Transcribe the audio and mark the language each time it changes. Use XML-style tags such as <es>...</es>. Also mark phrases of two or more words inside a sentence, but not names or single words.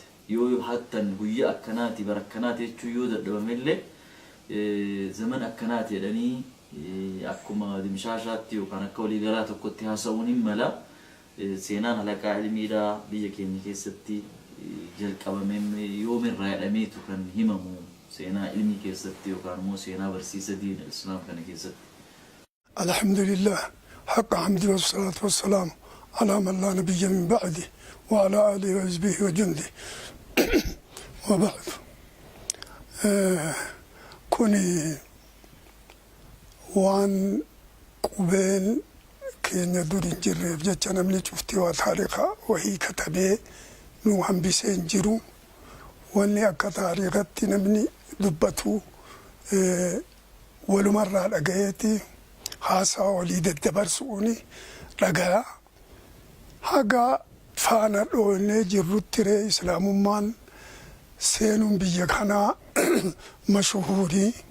<om>yoo hattan guyyaa akkanaati bara akkanaati jechuu yoo dadhabamellee zaman akkanaati jedhanii akkuma dimshaashaatti yookaan akka waliigalaa tokkotti haasa'uun hin mala seenaan halaqaa ilmiidhaa biyya keenya keessatti jalqabamee yoomirraa jedhameetu kan himamu seenaa ilmii keessatti yookaan immoo seenaa barsiisa diin islaam kana keessatti.</om> <ar>الحمد لله حق حمده والصلاة والسلام على من لا نبي من بعده وعلى آله وحزبه وجنده وبعد.</ar> <om>Kuni waan qubeen keenya durin jirreef jecha namni cuftii waa taariika wahii katabee nu hambisee hin jiru. Wanni akka taariikatti namni dubbatu walumarraa dhagayeeti haasaa walii daddabarsuuni dhagaa haga faana dhoonee jirrutti ree islaamummaan seenuun biyya kanaa mashuhurii</om>